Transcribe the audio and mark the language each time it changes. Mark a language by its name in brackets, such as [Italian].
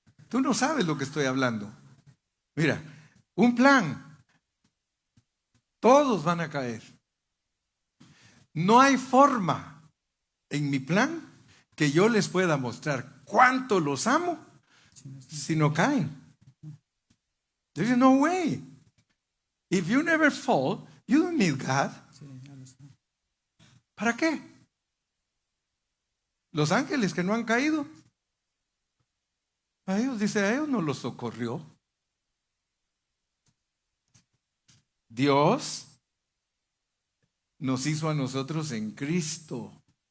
[Spanish] Tú no sabes lo que estoy hablando. Mira, un plan. Todos van a caer. No hay forma en mi plan que yo les pueda mostrar cuánto los amo si no caen. [English] There is no way. If you never fall, you don't need God. [Spanish] ¿Para qué? Los ángeles que no han caído, a ellos no los socorrió. Dios nos hizo a nosotros en Cristo.